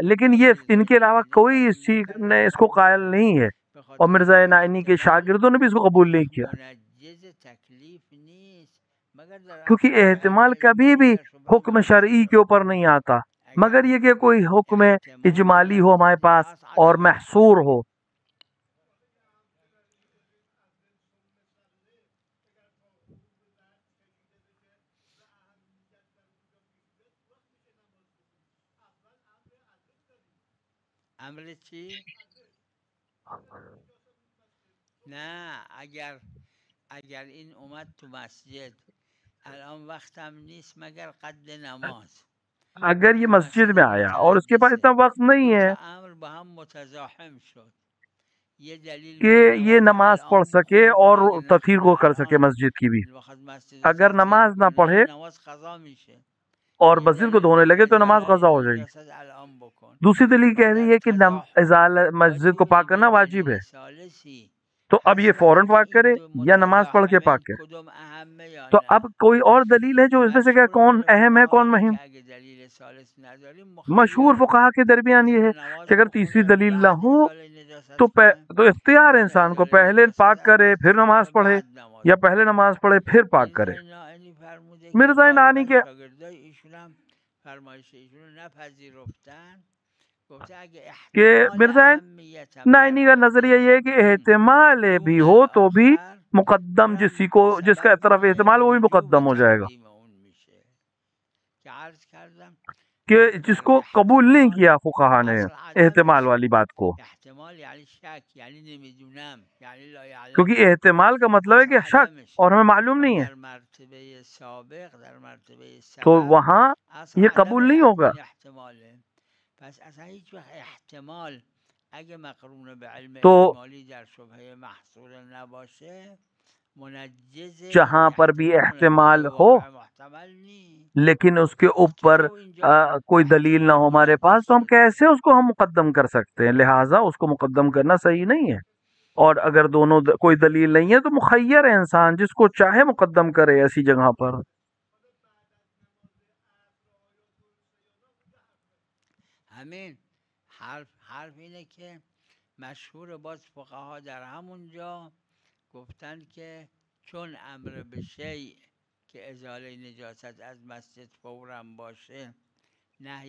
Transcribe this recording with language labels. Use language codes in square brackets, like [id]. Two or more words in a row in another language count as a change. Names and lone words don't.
[ur] لیکن یہ ان کے علاوہ کوئی اس چیز نے اس کو قائل نہیں ہے، اور مرزا نائینی کے شاگردوں نے بھی اس کو قبول نہیں کیا، کیونکہ احتمال کبھی بھی حکم شرعی کے اوپر نہیں آتا، مگر یہ کہ کوئی حکم اجمالی ہو ہمارے پاس اور محصور ہو. [fa] امر چی؟ نه اگر این اومد تو مسجد، الان وقتم نیست مگر قد نماز، [ur] اگر یہ مسجد میں آیا اور اس کے پاس اتنا وقت نہیں ہے، [fa] امر با هم متزاحم شد، [ur] یہ دلیل کہ یہ نماز پڑھ سکے اور تطہیر کو کر سکے مسجد کی بھی. اگر نماز نہ پڑھے [fa] نماز قضا میشه. [ur] اور مسجد کو دھونے لگے تو نماز قضا ہو جائے گی. [fa] نجاست الان بکن. [ur] دوسری دلیل کہہ رہی ہے کہ مسجد کو پاک کرنا واجب ہے، تو اب یہ فوراً پاک کرے یا نماز پڑھ کے پاک کرے. [fa] کدوم اهمه یا تو نه؟ [ur] اب کوئی اور دلیل ہے جو اس میں سے کہ کون اہم ہے کون مہم؟ [fa] دلیل ثالث نداریم [ur] مشہور فقہا کے درمیان یہ ہے کہ اگر تیسری دلیل نہ ہو تو اختیار ہے انسان کو، پہلے پاک کرے پھر نماز پڑھے یا پہلے نماز پڑھے پھر پاک کرے. مرزا نانی کے [fa] شاگردای ایشون هم فرمایش ایشون رو نپذیرفتن. گفته اگه [ur] کہ احتمال مرزا [fa] اهمیت هم [ur] نائنی کا نظریہ یہ ہے کہ احتمال بھی ہو تو بھی مقدم جس کا طرف احتمال وہ بھی مقدم ہو جائے گا. [fa] کہ عرض کردم [ur] کہ جس کو قبول نہیں کیا فقہا نے احتمال والی بات کو، [fa] احتمال یعنی شک، یعنی نمیدونم، یعنی [ar] لا یعلم. [ur] کیونکہ احتمال کا مطلب ہے کہ شک اور ہمیں معلوم نہیں ہے، [fa] در مرتبه سابق، در مرتبه [ur] تو سبب وہاں اصل یہ عدم قبول نہیں ہوگا. [fa] احتماله. پس اصلا هیچ وقت احتمال اگه مقرون به علم تو احتمالی در شبهه محصول نباشه منجز [ur] جہاں پر بھی احتمال ہو محتمل نہیں. لیکن اس کے اوپر کوئی دلیل نہ ہو ہمارے پاس تو ہم کیسے اس کو ہم مقدم کر سکتے ہیں؟ لہٰذا اس کو مقدم کرنا صحیح نہیں ہے. اور اگر دونوں کوئی دلیل نہیں ہے تو مخیر ہے انسان جس کو چاہے مقدم کرے ایسی جگہ پر. [fa] همین حرف اینه که مشهور باز فقها در همونجا گفتن که چون امر به شیء که ازاله نجاست از مسجد فوراً باشه نهی